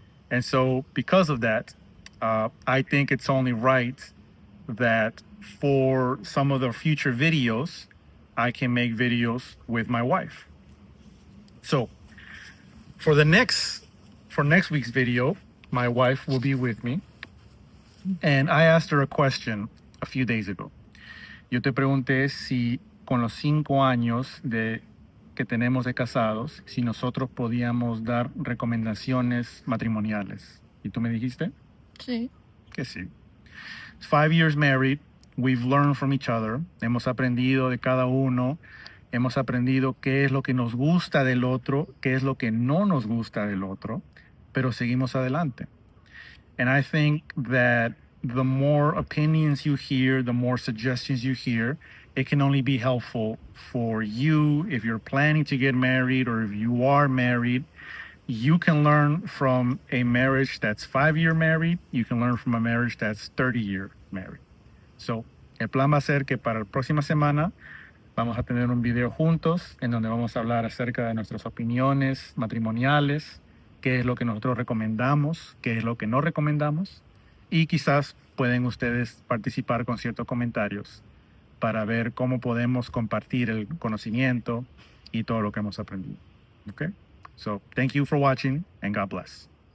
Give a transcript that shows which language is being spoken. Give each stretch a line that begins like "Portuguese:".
English: And so because of that, I think it's only right that for some of the future videos, I can make videos with my wife. So for next week's video, my wife will be with me. And I asked her a question a few days ago.
Spanish: Yo te pregunté si con los 5 años que tenemos de casados, si nosotros podíamos dar recomendaciones matrimoniales. ¿Y tú me dijiste? Sí. Que sí.
English: 5 years married, we've learned from each other.
Spanish: Hemos aprendido de cada uno. Hemos aprendido qué es lo que nos gusta del otro, qué es lo que no nos gusta del otro, pero seguimos adelante.
English: And I think that the more opinions you hear, the more suggestions you hear, it can only be helpful for you if you're planning to get married or if you are married. You can learn from a marriage that's 5-year married. You can learn from a marriage that's 30-year married. So,
Spanish: el plan va a ser que para la próxima semana vamos a tener un video juntos en donde vamos a hablar acerca de nuestras opiniones matrimoniales, qué es lo que nosotros recomendamos, qué es lo que no recomendamos, y quizás pueden ustedes participar con ciertos comentarios para ver cómo podemos compartir el conocimiento y todo lo que hemos aprendido.
English: Okay? So, thank you for watching and God bless.